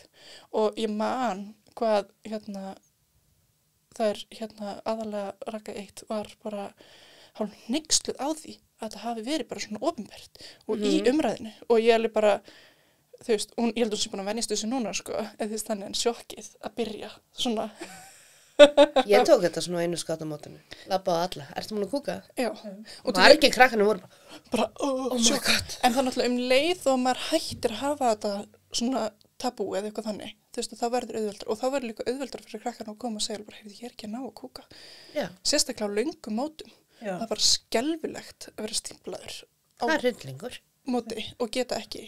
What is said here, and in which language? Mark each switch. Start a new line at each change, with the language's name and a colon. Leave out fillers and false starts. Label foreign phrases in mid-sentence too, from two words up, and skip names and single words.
Icelandic: Og ég man hvað, það er aðalega Raka 1 var bara hálf hneyksluð á því að þetta hafi verið bara svona opinbert og í umræðinu. Og ég alveg bara, þú veist, ég held að hún sé búin að venjast þessu núna, sko, eða þú veist þannig en sjokkið að byrja svona. Ég tók þetta svona einu skátamótinu. Labba á alla. Ertu múin að kúka? Já. Og margir krakkarnir voru bara
English: oh my god.
Icelandic: En það náttúrulega leið og maður hættir að hafa þetta svona tabú eða eitthvað þannig. Þú veist, það verður auðveldar. Og það verður líka auðveldar fyrir krakkarna að koma og segja bara, heyrðu, ég er ekki að ná að kúka. Já. Sérstaklega á löngum mótum. Já. Það var skelfilegt að vera stimplaður á Það hryllingur. móti og geta ekki.